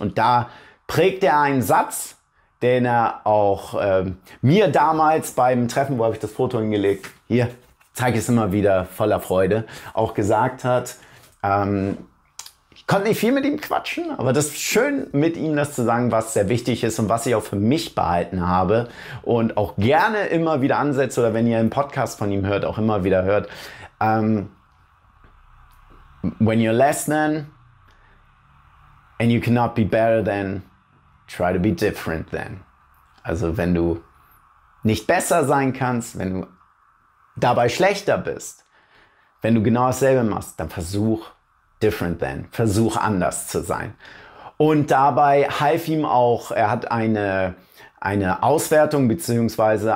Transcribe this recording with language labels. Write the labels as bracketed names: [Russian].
[German] Und da prägt er einen Satz, den er auch mir damals beim Treffen, wo habe ich das Foto hingelegt, hier, zeige ich es immer wieder voller Freude, auch gesagt hat. Ich konnte nicht viel mit ihm quatschen, aber das ist schön, mit ihm das zu sagen, was sehr wichtig ist und was ich auch für mich behalten habe und auch gerne immer wieder ansetze oder wenn ihr einen Podcast von ihm hört, auch immer wieder hört. [English] When you're less than and you cannot be better than, try to be different than. [German] Also wenn du nicht besser sein kannst, wenn du dabei schlechter bist, wenn du genau dasselbe machst, dann versuch [English] different than, [German] versuch anders zu sein. Und dabei half ihm auch, er hat eine Auswertung bzw.